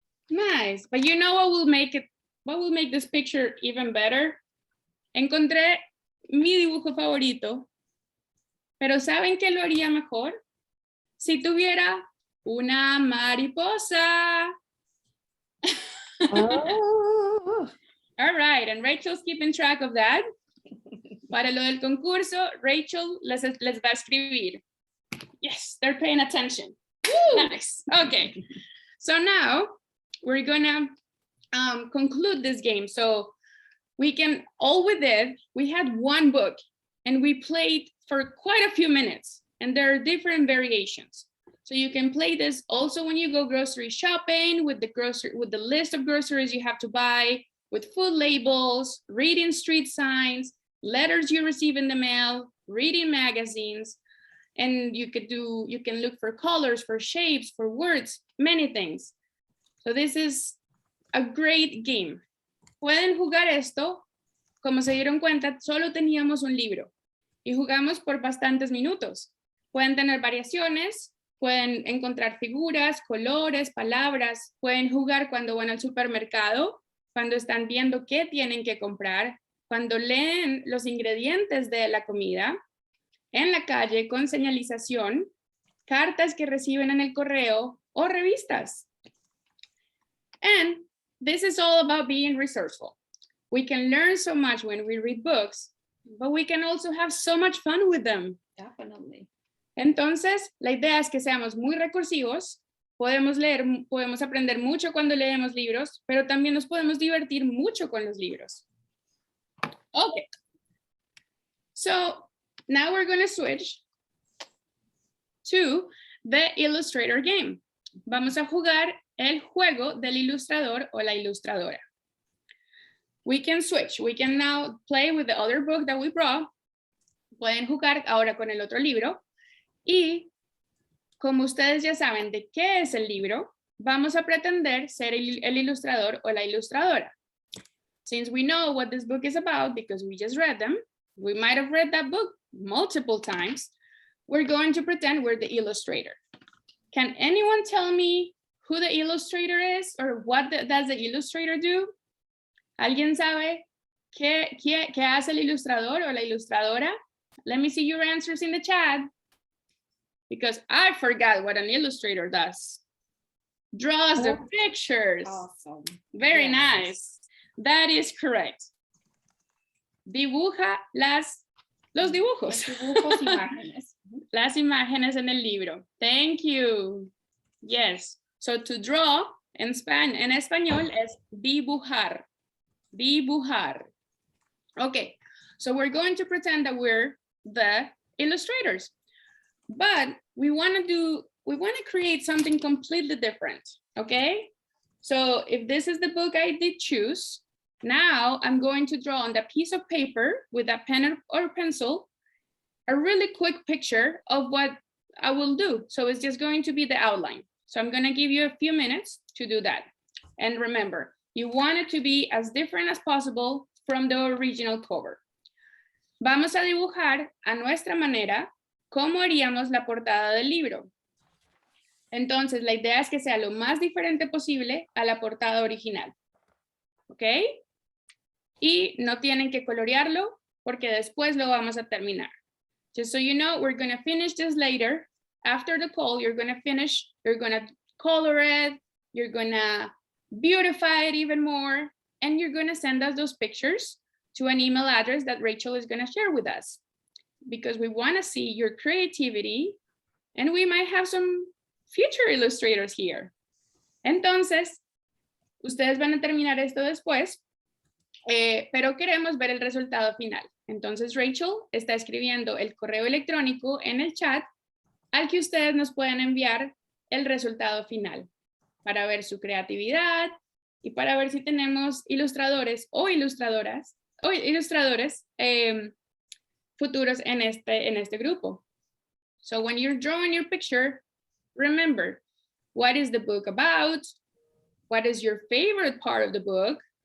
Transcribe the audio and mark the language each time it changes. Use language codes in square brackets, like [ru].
[en] Nice. But you know what will make this picture even better? [es] Encontré mi dibujo favorito. Pero ¿saben qué lo haría mejor? Si tuviera una mariposa. Oh. [en] All right, and Rachel's keeping track of that. [es] Para lo del concurso, Rachel les va a escribir. [en] Yes, they're paying attention. Woo! Nice. Okay. So now we're gonna conclude this game. So we had one book and we played for quite a few minutes, and there are different variations. So you can play this also when you go grocery shopping with the list of groceries you have to buy, with food labels, reading street signs, letters you receive in the mail, reading magazines, and you can look for colors, for shapes, for words, many things. So this is a great game. [es] Pueden jugar esto. Como se dieron cuenta, solo teníamos un libro y jugamos por bastantes minutos. Pueden tener variaciones, pueden encontrar figuras, colores, palabras, pueden jugar cuando van al supermercado, cuando están viendo qué tienen que comprar, cuando leen los ingredientes de la comida, en la calle con señalización, cartas que reciben en el correo o revistas. [en] And this is all about being resourceful. We can learn so much when we read books, but we can also have so much fun with them. Definitely. [es] Entonces, la idea es que seamos muy recursivos, podemos aprender mucho cuando leemos libros, pero también nos podemos divertir mucho con los libros. [en] Okay. So now we're going to switch to the illustrator game. [es] Vamos a jugar el juego del ilustrador o la ilustradora. [en] We can switch. We can now play with the other book that we brought. [es] Pueden jugar ahora con el otro libro. Y como ustedes ya saben de qué es el libro, vamos a pretender ser el ilustrador o la ilustradora. [en] Since we know what this book is about because we just read them, We might have read that book multiple times. We're going to pretend we're the illustrator. Can anyone tell me who the illustrator is or what does the illustrator do? [es] ¿Alguien sabe qué hace el ilustrador o la ilustradora? [en] Let me see your answers in the chat. Because I forgot what an illustrator does. Draws the pictures. Awesome. Very Yes. nice. That is correct. [es] Dibuja los dibujos. Los dibujos, imágenes. Las imágenes en el libro. [en] Thank you. Yes. So to draw [es] en español es dibujar. Dibujar. Okay. [en] So we're going to pretend that we're the illustrators. But we want to create something completely different. Okay. So if this is the book I did choose, now I'm going to draw on the piece of paper with a pen or pencil a really quick picture of what I will do. So it's just going to be the outline. So I'm going to give you a few minutes to do that. And remember, you want it to be as different as possible from the original cover. [es] Vamos a dibujar a nuestra manera cómo haríamos la portada del libro. Entonces, la idea es que sea lo más diferente posible a la portada original. ¿Ok? Y no tienen que colorearlo porque después lo vamos a terminar. [en] Just so you know, we're going to finish this later. After the call, you're going to finish, you're going to color it, you're going to beautify it even more, and you're going to send us those pictures to an email address that Rachel is going to share with us. Because we want to see your creativity, and we might have some future illustrators here. [es] Entonces, ustedes van a terminar esto después, pero queremos ver el resultado final. Entonces, Rachel está escribiendo el correo electrónico en el chat al que ustedes nos pueden enviar el resultado final para ver su creatividad y para ver si tenemos ilustradores o ilustradoras o ilustradores futuros en este grupo. [en] So when you're drawing your picture, remember, what is the book about? What is your favorite part of the book?